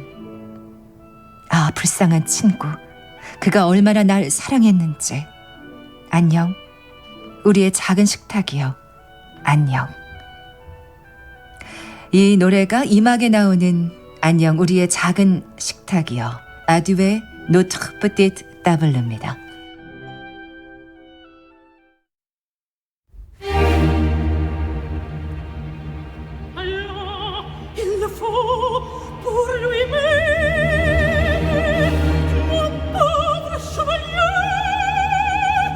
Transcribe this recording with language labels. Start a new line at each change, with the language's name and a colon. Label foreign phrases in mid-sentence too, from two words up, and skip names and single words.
Korean: 아, 불쌍한 친구. 그가 얼마나 날 사랑했는지. 안녕. 우리의 작은 식탁이요. 안녕. 이 노래가 이막에 나오는 안녕 우리의 작은 식탁이요. 아듀의 Notre Petite Table입니다.
French: Alors, il le faut pour lui-même, mon pauvre chevalier.